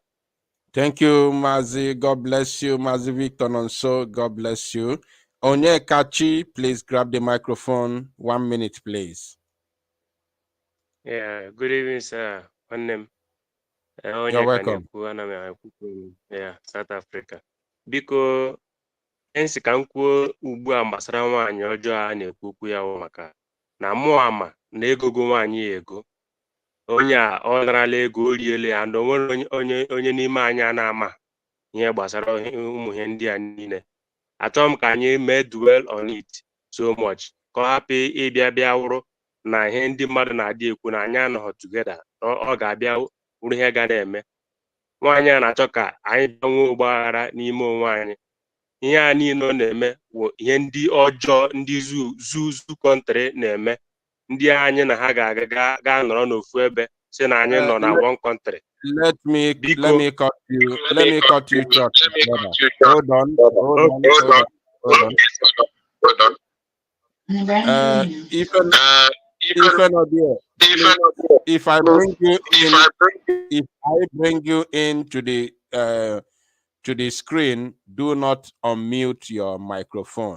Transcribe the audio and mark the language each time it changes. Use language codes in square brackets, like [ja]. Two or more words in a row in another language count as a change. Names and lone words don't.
[en] Thank you, Mazi. God bless you, Mazi Victor Nonso. God bless you. Onyekachi, please grab the microphone. 1 minute, please. Yeah, good evening, sir. One name. You're welcome. Yeah, South Africa. [ig] Biko, ensi ka m kwuo ugbu a gbasara nwaanyị ọjọọ a na-ekwu okwu ya maka na mụ ama na egogo nwaanyị ego. Onye a ọ narala ego o riele ya na onwere onye n'ime anyị a na-ama ihe gbasara ụmụ ihe ndị a niile. Achọrọ m ka anyị mee [en] dwell on it so much [ig] ka ọ hapụ ịbịa wụrụ na ihe ndị mmadụ na-adị ekwu na anyị anọghị together ọ ga-abịa wụrụ ihe ga na-eme. Nwaanyị a na-achọ ka anyị bịa nwee ọgbaghara n'ime onwe anyị. Ihe a niile ọ na-eme bụ ihe ndị ọjọọ ndị zuzu kọntrị na-eme. Ndị anyị na ha ga nọrọ n'ofu ebe si na anyị nọ na [en] one country. Let me cut you short, brother. Hold on. If I bring you into the screen, do not unmute your microphone.